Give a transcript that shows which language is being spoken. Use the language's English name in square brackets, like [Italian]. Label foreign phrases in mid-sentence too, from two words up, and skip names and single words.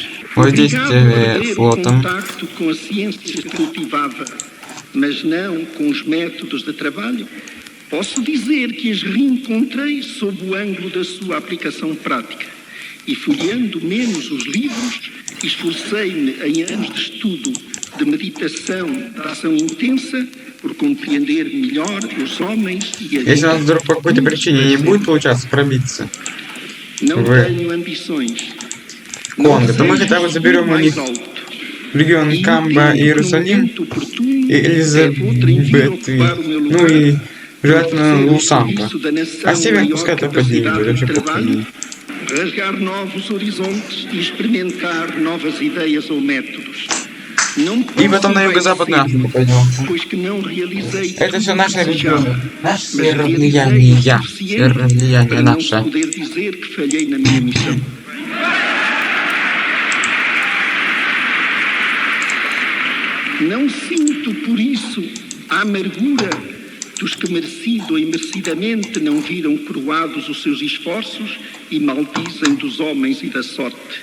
[Portuguese] Obrigado a ter contacto com a ciência que cultivava, mas não com os métodos de trabalho, posso dizer que as reencontrei sob o ângulo da sua aplicação prática. E folheando menos os livros, esforcei-me em anos de estudo, de meditação, de ação intensa, por compreender melhor os homens e a vida. [Russian] Если у нас вдруг по какой-то причине не будет получаться пробиться в Конго, то мы хотя бы заберем у них регион Камба и Иерусалим, и Элизабет, ну и желательно Лусанка. А север пускай это поднимет, будет вообще похуй. [Portuguese] Rasgar novos horizontes e experimentar novas ideias ou métodos. [Russian] И потом на юго-западную Африку пойдем. Это все наше регионы. Наше сфера влияния. Сфера влияния наша. [Portuguese] Não sinto por isso a amargura dos que merecido ou imerecidamente não viram coroados os seus esforços e maldizem dos homens e da sorte.